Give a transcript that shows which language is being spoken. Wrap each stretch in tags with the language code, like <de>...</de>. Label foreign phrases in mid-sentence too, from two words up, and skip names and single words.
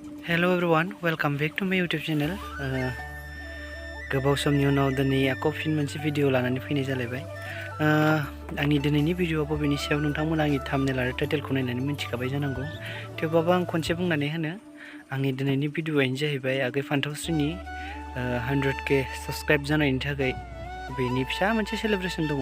<en>Hello everyone, welcome back to my YouTube channel.</en> <brx>गोबाव समनि उनाव दिनै आको फिन मोनसे भिडिअ लानानै फैनाय जालायबाय। आंनि दिनैनि भिडिअआ बबेनि सायाव नोंथांमोना आंनि थाम्बनेल आरो टाइटेलखौ नायनानै मिथिखाबाय जानांगौ। थेवबाबो आं खनसे बुंनानै होनो, आंनि दिनैनि भिडिअआनो जाहैबाय आगै फान्थावस्रिनि 100k साबस्क्राइब जानायनि थाखाय बेनि फिसा मोनसे सेलेब्रेसन दङ।</brx>